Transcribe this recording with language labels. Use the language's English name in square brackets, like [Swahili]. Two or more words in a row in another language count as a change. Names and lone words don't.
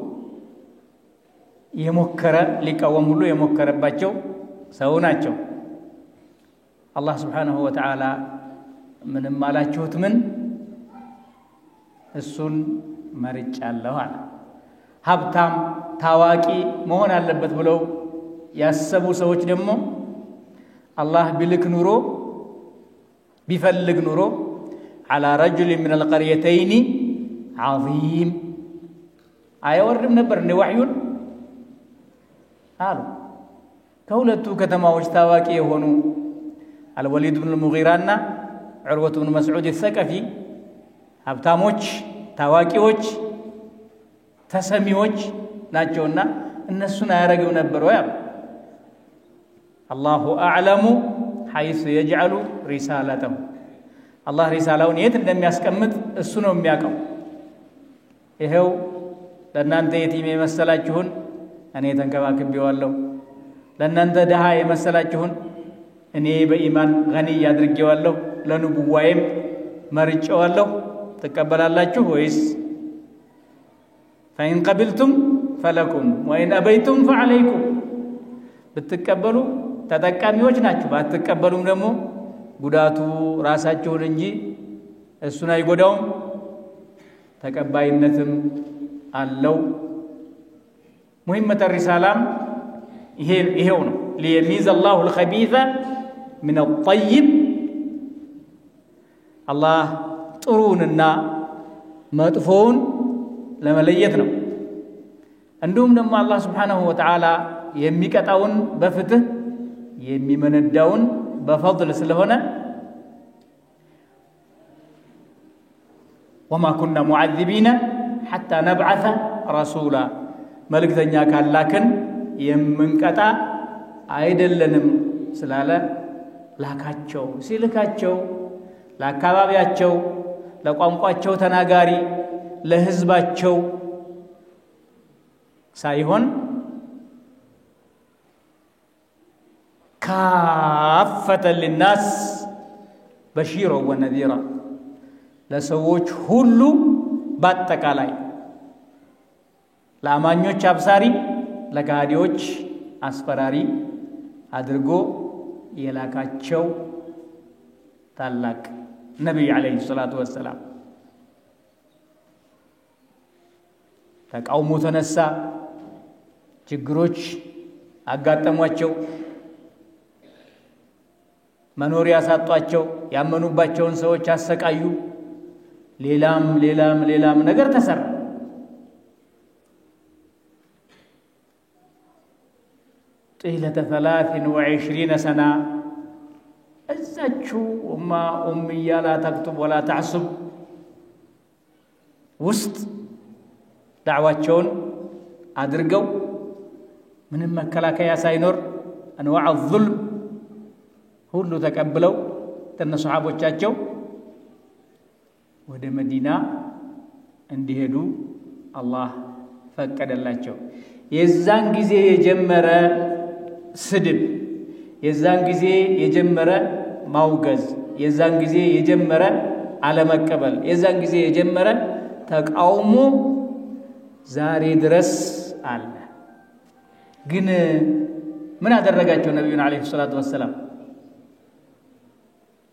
[Amharic] የሞከረ ሊቃወም ሁሉ የሞከረባቸው ሰው ናቸው አላህ [Arabic] سبحانه وتعالى [Amharic] ምንም አላችሁት ምን እሱን መርጫለሁ አለ ሀብታም ታዋቂ መሆን አለበት ብለው ያሰቡ ሰዎች ደግሞ አላህ ቢልክ ኑሮ ቢፈልግ ኑሮ [Arabic] على رجل من القريتين عظيم [Amharic] አይወርድም ነበር እንደ ወህዩን አሉ ከሁለቱ ከተማዎች ታዋቂ የሆኑ الوليد بن المغيرة እና عروة بن مسعود الثقفي ሀብታሞች ታዋቂዎች ተሰሚዎች ናቸውና እነሱን አያረገው ነበር ወይ [Arabic] الله اعلم حيث يجعل رسالته [Amharic] الله رسالውን የት እንደሚያስቀምጥ እሱ ነው የሚያውቀው ይሄው ለእናንተ የቲም የመሰላችሁን እኔ ተንከባክቤዋለሁ ለእናንተ ደሃ የመሰላችሁን እኔ በኢማን ገኒ ያድርጌዋለሁ ለንቡዋይም መርጬዋለሁ ተቀበላላችሁ ወይስ [Arabic] فإن قبلتم فلكم وإن أبيتم فعليكم [Amharic] ብትቀበሉ ተጠቃሚዎች ናችሁ ባትቀበሉም ደግሞ ጉዳቱ ራሳችሁን እንጂ እሱን አይጎዳውም ተቀባይነትም አለው [Arabic] مهمة الرسالة [Amharic] ይሄው ነው [Arabic] ليميز الله الخبيث من الطيب [Amharic] الله ጥሩንና መጥፎውን ለመለየት ነው እንዲሁም ደግሞ አላህ [Arabic] سبحانه وتعالى [Amharic] የሚቀጣውን በፍትህ የሚመነዳውን በفضل ስለሆነ [Arabic] وما كنا معذبين حتى نبعث رسولا [Amharic] መልእክተኛ ካላከን የምንቀጣ አይደለንም ስላለ ላካቸው ሲልካቸው ለአካባቢያቸው ለቋንቋቸው ተናጋሪ ለህዝባቸው ሳይሆን ካፈተ [Arabic] للناس بشيرا ونذيرا [Amharic] ለሰዎች ሁሉ በአጠቃላይ ለአማኞች አብሳሪ ለጋዲዎች አስፈራሪ አድርጎ የላካቸው ታላቅ ነብይ [Arabic] عليه الصلاة والسلام [Amharic] ተቃውሞ ተነሳ ችግሮች አጋጠሟቸው መኖሪያ ሳጧቸው ያመኑባቸውን ሰዎች አሰቃዩ ሌላም ነገር ተሰራ [Arabic] طيلة 23 سنة [Amharic] እዛችሁ ኡምያ [Arabic] لا تكتب ولا تعصب [Amharic] ውስጥ ዳዕዋቸውን አድርገው ምንም መከላከያ ሳይኖር [Arabic] انواع الظلم [Amharic] ሁሉ ተቀብለው ተነሱሐቦቻቸው ወደ መዲና እንዲሄዱ አላህ ፈቀደላቸው የዛን ጊዜ የጀመረ ስድብ የዛን ጊዜ የጀመረ ማውገዝ የዛን ጊዜ የጀመረ አለመቀበል የዛን ጊዜ የጀመረ ተቃውሞ ዛሬ ድረስ አለ ግን ምን አደረጋቸው ነብዩን [Arabic] عليه الصلاة والسلام